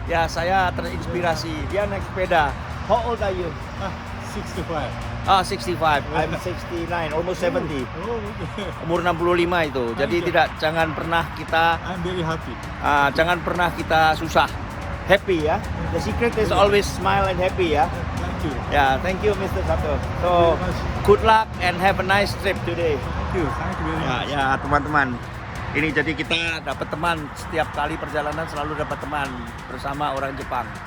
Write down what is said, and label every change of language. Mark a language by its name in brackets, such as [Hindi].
[Indonesian] Ya, saya terinspirasi. Dia naik sepeda. [English] How old are you? 65. Ah, 65. I'm 69, almost 70. Oh, okay. [Indonesian] Umur 65 itu. Jadi jangan pernah kita [English] I'm very happy. [Indonesian] jangan pernah kita susah. Happy ya. [English] The secret is always smile and happy ya. Thank you. Ya, thank you Mr. Sato. So, good luck and have a nice trip today. Thank you. Thank you very much. [Indonesian] Ya teman-teman. Ini jadi kita dapat teman setiap kali perjalanan, selalu dapat teman bersama orang Jepang.